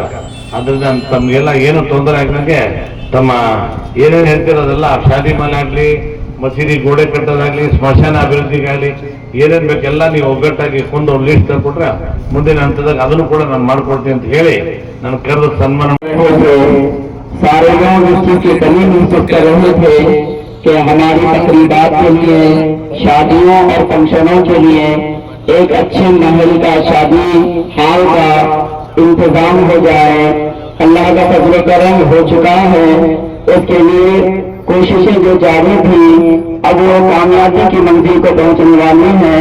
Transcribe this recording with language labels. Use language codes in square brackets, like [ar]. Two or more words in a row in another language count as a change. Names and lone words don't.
[kn] ಅದರಿಂದ ತಮ್ಗೆಲ್ಲ ಏನು ತೊಂದರೆ ಆಗದಂಗೆ ತಮ್ಮ ಏನೇನು ಹೇಳ್ತಿರೋದೆಲ್ಲ ಶಾದಿ ಮನೆ ಆಗ್ಲಿ, ಮಸೀದಿ ಗೋಡೆ ಕಟ್ಟೋದಾಗ್ಲಿ, ಸ್ಮಶಾನ ಅಭಿವೃದ್ಧಿಗಾಗ್ಲಿ ಏನೇನ್ ಬೇಕೆಲ್ಲ ನೀವು ಒಗ್ಗಟ್ಟಾಗಿ ಒಂದು ಲೀಸ್ಟ್ ತಂದ್ಕೊಟ್ರೆ ಮುಂದಿನ ಹಂತದಾಗ ಅದನ್ನು ಕೂಡ ನಾನು ಮಾಡ್ಕೊಡ್ತೀನಿ ಅಂತ ಹೇಳಿ ನಾನು ಕರೆದು ಸನ್ಮಾನ. [hi] सारे गांव डिस्ट्रिक्ट के सभी मिलकर कर रहे थे कि हमारी तकरीबात के लिए, शादियों और फंक्शनों के लिए एक अच्छे महल का, शादी हाल का इंतजाम हो जाए। अल्लाह का फजल करम हो चुका है, उसके लिए कोशिशें जो जारी थी अब वो कामयाबी की मंजिल को पहुंचने वाली हैं।